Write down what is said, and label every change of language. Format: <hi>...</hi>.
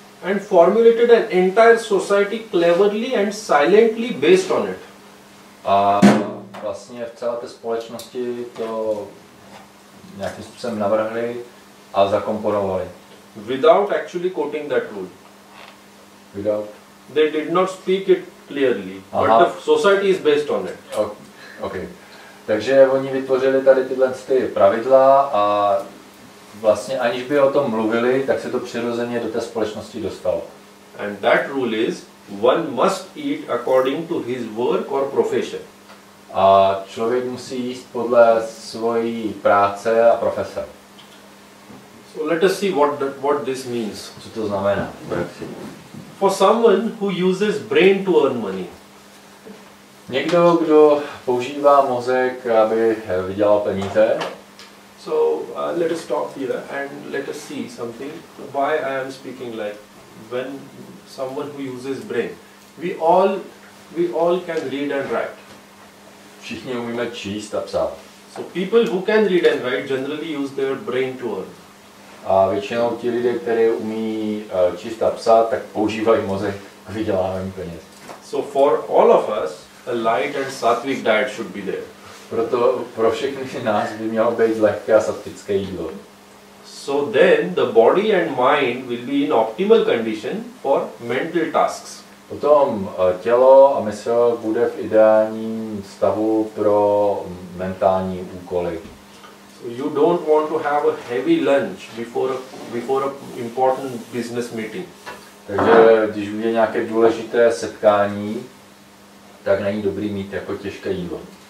<en>And formulated an entire society cleverly and silently based on it.</en> <cs>A vlastně v celé té společnosti to nějakým způsobem navrhli a zakomponovali.</cs> <en>Without actually quoting that rule. They did not speak it clearly, but the society is based on it. Okay.</en> <cs>Takže oni vytvořili tady tyhle pravidla a vlastně aniž by o tom mluvili, tak se to přirozeně do té společnosti dostalo.</cs> <en>And that rule is, one must eat according to his work or profession.</en> <cs>A člověk musí jíst podle svojí práce a profese.</cs> <en>So let us see what this means.</en> <cs>Co to znamená?</cs> <en>For someone who uses brain to earn money.</en> <cs>Někdo, kdo používá mozek, aby vydělal peníze.</cs> <en>So let us stop here and let us see something. Why I am speaking like when someone who uses brain. We all can read and write.</en> <cs>Všichni umíme číst a psát.</cs> <en>So people who can read and write generally use their brain to earn.</en> <cs>A většinou ti lidé, kteří umí číst a psát, tak používají mozek k vydělávání peněz.</cs> <en>So for all of us, a light and sattvic diet should be there.</en> <cs>Proto pro všechny nás by mělo být lehké a sattvické jídlo.</cs> <en>So then the body and mind will be in optimal condition for mental tasks.</en> <cs>Potom tělo a mysl bude v ideálním stavu pro mentální úkoly.</cs> <en>So you don't want to have a heavy lunch before a important business meeting.</en> <cs>Takže když je nějaké důležité setkání, tak není dobrý mít jako těžké jídlo.</cs>